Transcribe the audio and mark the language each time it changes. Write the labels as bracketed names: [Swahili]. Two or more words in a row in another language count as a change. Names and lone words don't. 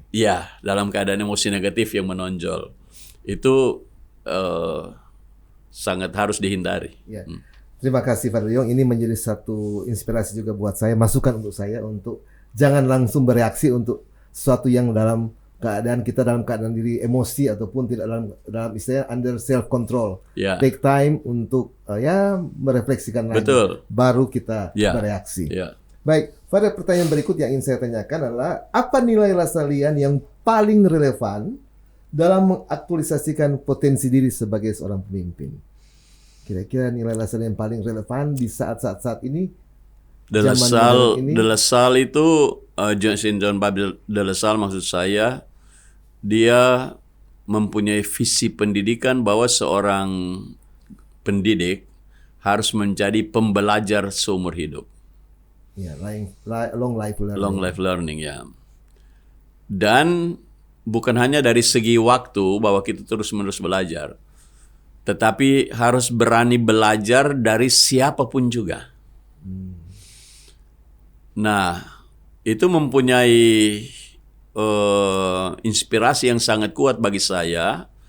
[Indonesian] Ya, dalam keadaan emosi negatif yang menonjol. Itu sangat harus dihindari. Ya. Terima kasih Father Yong. Ini menjadi satu inspirasi juga buat saya, masukan untuk saya untuk jangan langsung bereaksi untuk sesuatu yang dalam keadaan diri emosi ataupun tidak dalam istilahnya [English] under self control. [Indonesian] Ya. [English] Take time [Indonesian] untuk merefleksikan lagi. Betul. Baru kita bereaksi. Baik, pada pertanyaan berikut yang ingin saya tanyakan adalah apa nilai Lasalian yang paling relevan dalam mengaktualisasikan potensi diri sebagai seorang pemimpin? Kira-kira nilai Lasalian yang paling relevan di saat ini? De La Salle itu John Babel De La Salle maksud saya, dia mempunyai visi pendidikan bahwa seorang pendidik harus menjadi pembelajar seumur hidup. Ya, [English] long life [Indonesian] learning ya. Dan bukan hanya dari segi waktu bahwa kita terus-menerus belajar, tetapi harus berani belajar dari siapapun juga. Nah, itu mempunyai inspirasi yang sangat kuat bagi saya.